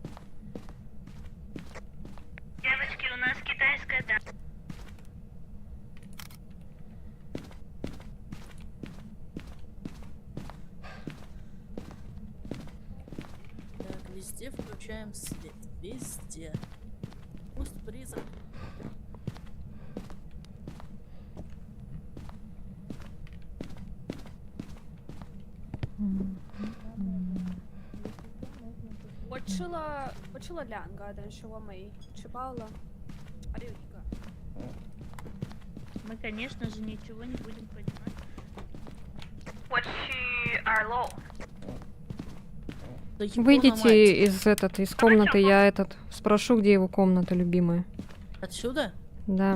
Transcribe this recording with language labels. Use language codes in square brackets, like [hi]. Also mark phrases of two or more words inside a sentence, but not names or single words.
[ru] Девочки, у нас китайская дача. Так, везде включаем свет. Везде. Пусть призрак. [zh] 我吃了2个，但是我没吃饱了，还有1个。 [ru] Мы, конечно же, ничего не будем понимать. [zh] 我去2楼。 [ru] Да ебу на мать. Выйдите из комнаты, я спрошу, где его комната любимая. Отсюда? Да.